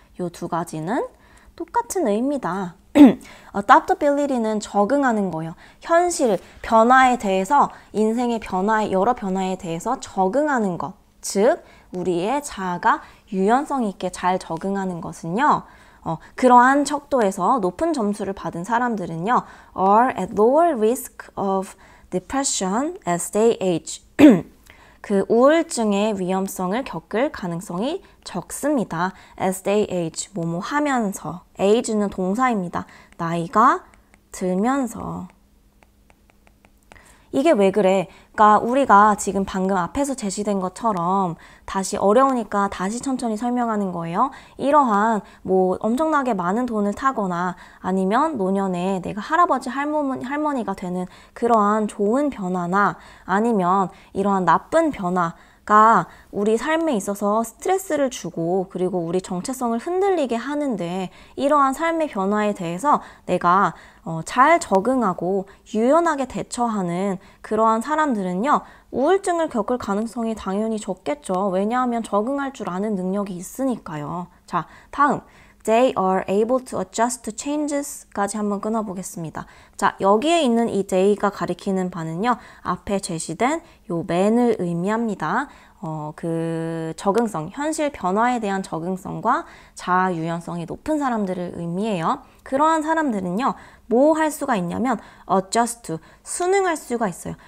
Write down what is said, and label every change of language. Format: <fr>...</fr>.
<ko>요 두 가지는 똑같은 의미다. adaptability는 적응하는 거예요. 현실, 변화에 대해서 인생의 여러 변화에 대해서 적응하는 것. 즉, 우리의 자아가 유연성 있게 잘 적응하는 것은요. 그러한 척도에서 높은 점수를 받은 사람들은요.</ko> <en>are at lower risk of depression as they age.</en> <ko>그 우울증의 위험성을 겪을 가능성이 적습니다.</ko> <en>As they age,</en> <ko>뭐뭐 하면서. age는 동사입니다. 나이가 들면서. 이게 왜 그래? 그러니까 우리가 지금 방금 앞에서 제시된 것처럼 다시 어려우니까 다시 천천히 설명하는 거예요. 이러한 뭐 엄청나게 많은 돈을 타거나 아니면 노년에 내가 할아버지 할머니가 되는 그러한 좋은 변화나 아니면 이러한 나쁜 변화가 우리 삶에 있어서 스트레스를 주고 그리고 우리 정체성을 흔들리게 하는데 이러한 삶의 변화에 대해서 내가 잘 적응하고 유연하게 대처하는 그러한 사람들은요. 우울증을 겪을 가능성이 당연히 적겠죠. 왜냐하면 적응할 줄 아는 능력이 있으니까요. 자, 다음.</ko> <en>They are able to adjust to changes</en> <ko>까지 한번 끊어보겠습니다. 자, 여기에 있는 이 they가 가리키는 바는요. 앞에 제시된 요 man을 의미합니다. 그 적응성, 현실 변화에 대한 적응성과 자아 유연성이 높은 사람들을 의미해요. 그러한 사람들은요. 뭐 할 수가 있냐면 adjust to, 순응할 수가 있어요.</ko>